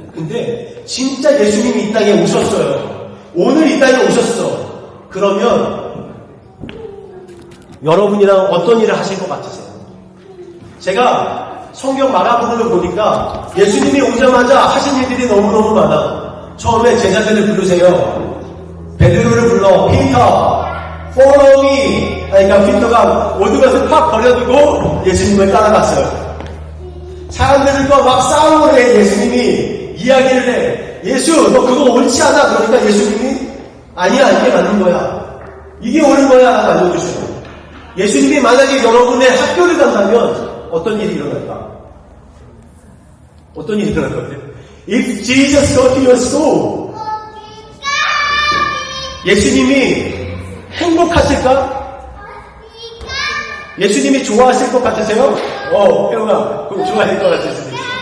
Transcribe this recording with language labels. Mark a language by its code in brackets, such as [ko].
[ko] 근데 진짜 예수님이 이 땅에 오셨어요. 오늘 이 땅에 오셨어. 그러면 여러분이랑 어떤 일을 하실 것 같으세요? 제가 성경 마가복음을 보니까 예수님이 오자마자 하신 일들이 너무너무 많아. 처음에 제자들을 부르세요. 베드로를 불러. [en] 피터, follow me. [ko] 그러니까 피터가 모든 것을 팍 버려두고 예수님을 따라갔어요. 사람들과 막 싸움을 해. 예수님이 이야기를 해. 예수, 너 그거 옳지 않아. 그러니까 예수님이 아니야, 이게 맞는 거야. 이게 옳은 거야. 라고 알려주셔요. 예수님이 만약에 여러분의 학교를 간다면 어떤 일이 일어날까? 어떤 일이 일어날 것 같아요? [en] If Jesus go to your school, [ko] 예수님이 행복하실까? 예수님이 좋아하실 것 같으세요? 혜영아, 그럼 좋아할 것 같을 수도 있어.